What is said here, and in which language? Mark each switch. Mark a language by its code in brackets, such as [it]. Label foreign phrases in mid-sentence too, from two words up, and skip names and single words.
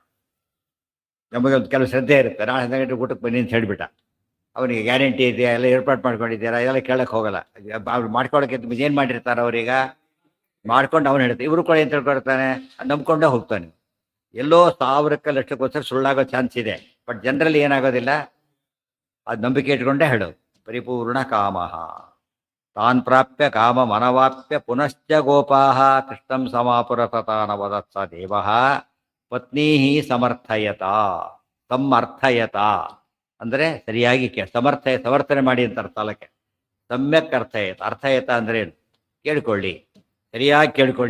[kn] ನಮಗೆ ಒಂದು ಕೆಲವು ಶ್ರದ್ಧೆ ಇರುತ್ತೆ, ನಾಳೆ 10 ಗಂಟೆ ಊಟಕ್ಕೆ ಬನ್ನಿ ಅಂತ ಹೇಳಿಬಿಟ್ಟ, ಅವನಿಗೆ ಗ್ಯಾರಂಟಿ ಇದೆಯಾ, ಎಲ್ಲ ಏರ್ಪಾಡು ಮಾಡ್ಕೊಂಡಿದ್ದೀರಾ, ಇದೆಲ್ಲ ಕೇಳಕ್ಕೆ ಹೋಗಲ್ಲ. ಅವ್ರು ಮಾಡ್ಕೊಳಕ್ಕೆ ಏನು ಮಾಡಿರ್ತಾರೆ ಅವ್ರೀಗ? ಮಾಡ್ಕೊಂಡು ಅವನು ಹೇಳ್ತಾರೆ ಇವರು ಕೊಡಿ ಅಂತ ಹೇಳ್ಕೊಡ್ತಾನೆ, ನಂಬ್ಕೊಂಡೇ ಹೋಗ್ತಾನೆ. ಎಲ್ಲೋ 1000ಕ್ಕೆ ಲಕ್ಷಕ್ಕೋಸ್ಕರ ಸುಳ್ಳಾಗೋ ಚಾನ್ಸ್ ಇದೆ. ಬಟ್ ಜನರಲ್ಲಿ ಏನಾಗೋದಿಲ್ಲ, ಅದು ನಂಬಿಕೆ ಇಟ್ಕೊಂಡೇ ಹೇಳೋದು. [sa] ಪರಿಪೂರ್ಣ ಕಾಮಃ ತಾನ್ ಪ್ರಾಪ್ಯ ಕಾಮ ಮನವಾಪ್ಯ ಪುನಶ್ಚ ಗೋಪಾಹ ಕೃಷ್ಣಂ ಸಮಾಪುರತಾನವದತ್ಸ ದೇವ ಪತ್ನೀ ಸಮರ್ಥಯತ. [kn] ಸಮರ್ಥಯತ ಅಂದರೆ ಸರಿಯಾಗಿ ಸಮರ್ಥನೆ ಮಾಡಿ ಅಂತ ಅರ್ಥ ಅಲ್ಲಕ್ಕೆ. [sa] ಸಮ್ಯಕ್ ಅರ್ಥಯತ [kn] ಅಂದ್ರೆ ಏನು? ಕೇಳ್ಕೊಳ್ಳಿ, ಸರಿಯಾಗಿ ಕೇಳ್ಕೊಳ್ಳಿ.